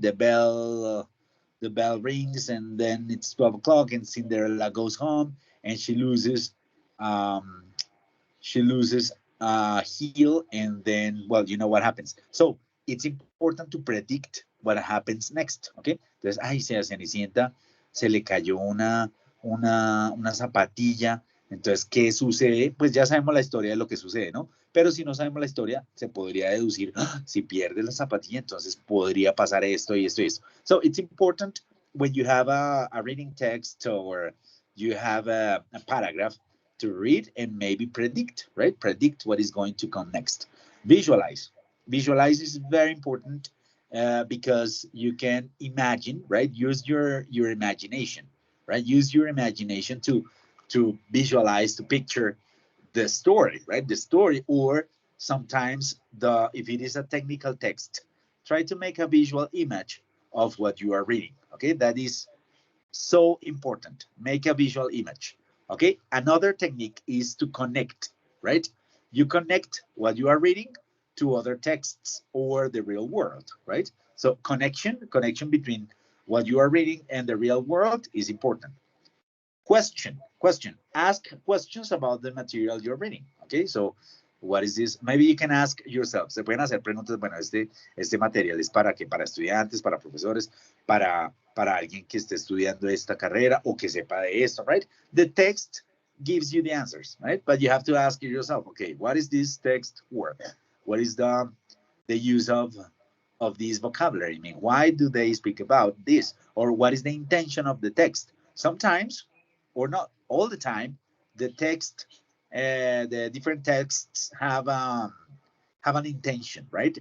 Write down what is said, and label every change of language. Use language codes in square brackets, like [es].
[en] The bell rings, and then it's 12 o'clock, and Cinderella goes home, and um, she loses heel, and then, well, you know what happens. So it's important to predict what happens next, okay? [es] Entonces, ay, se a Cenicienta se le cayó una zapatilla. Entonces, ¿qué sucede? Pues ya sabemos la historia de lo que sucede, ¿no? Pero si no sabemos la historia, se podría deducir, ¡ah! Si pierde la zapatilla, entonces podría pasar esto y esto y esto. [en] So it's important when you have a reading text, or you have a paragraph to read and maybe predict, right? Predict what is going to come next. Visualize. Visualize is very important because you can imagine, right? Use your imagination, right? Use your imagination to visualize, to picture the story, right? The story, or sometimes the if it is a technical text, try to make a visual image of what you are reading. Okay, that is so important. Make a visual image. Okay, another technique is to connect, right? You connect what you are reading to other texts or the real world, right? So connection between what you are reading and the real world is important. Question. Ask questions about the material you're reading. Okay, so what is this? Maybe you can ask yourself. [es] Se pueden hacer preguntas. Bueno, este material es para qué? Para estudiantes, para profesores, para alguien que esté estudiando esta carrera o que sepa de esto, [en] right? The text gives you the answers, right? But you have to ask yourself, okay, what is this text for? What is the use of this vocabulary? I mean, why do they speak about this? Or what is the intention of the text? Sometimes, or not all the time, the text, the different texts have an intention, right?